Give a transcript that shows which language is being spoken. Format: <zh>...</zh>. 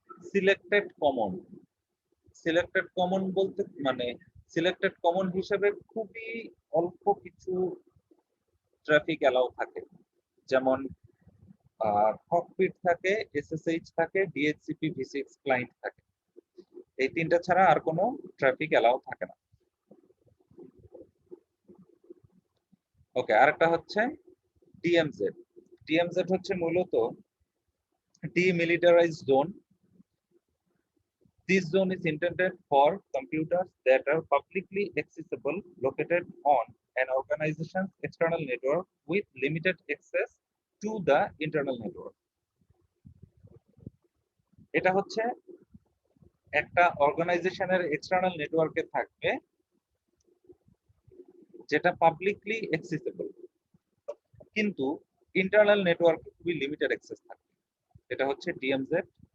<bn>Selected common. Selected common বলতে মানে selected common হিসেবে খুবই অল্প কিছু ট্রাফিক অ্যালাউ থাকে, যেমন ককপিট থাকে, এসএসএইচ থাকে, ডিএইচসিপি ভি6 ক্লায়েন্ট থাকে। এই তিনটা ছাড়া আর কোনো ট্রাফিক অ্যালাউ থাকে না। ওকে, আরেকটা হচ্ছে ডিএমজেড। ডিএমজেড হচ্ছে মূলত demilitarized zone.</bn> <en>This zone is intended for computers that are publicly accessible, located on an organization's external network with limited access to the internal network.</en> <bn>এটা হচ্ছে একটা অর্গানাইজেশনের এক্সটার্নাল নেটওয়ার্কে থাকবে যেটা পাবলিকলি অ্যাক্সেসিবল, কিন্তু ইন্টারনাল নেটওয়ার্কে খুবই লিমিটেড অ্যাক্সেস থাকবে। এটা হচ্ছে ডিএমজেড।</bn>